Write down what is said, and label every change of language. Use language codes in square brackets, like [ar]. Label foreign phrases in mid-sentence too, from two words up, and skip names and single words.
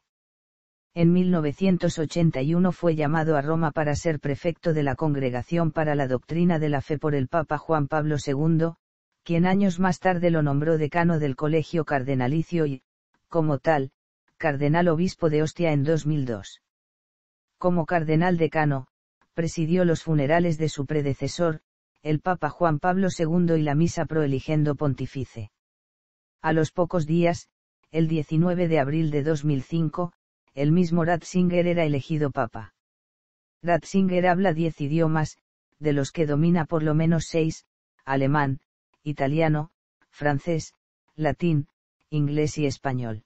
[es] En 1981 fue llamado a Roma para ser prefecto de la Congregación para la Doctrina de la Fe por el Papa Juan Pablo II, quien años más tarde lo nombró decano del Colegio Cardenalicio y, como tal, cardenal obispo de Ostia en 2002. Como cardenal decano, presidió los funerales de su predecesor, el Papa Juan Pablo II y la misa [la] pro eligendo pontifice. [es] A los pocos días, el 19 de abril de 2005, el mismo Ratzinger era elegido Papa. Ratzinger habla 10 idiomas, de los que domina por lo menos 6, alemán, italiano, francés, latín, inglés y español.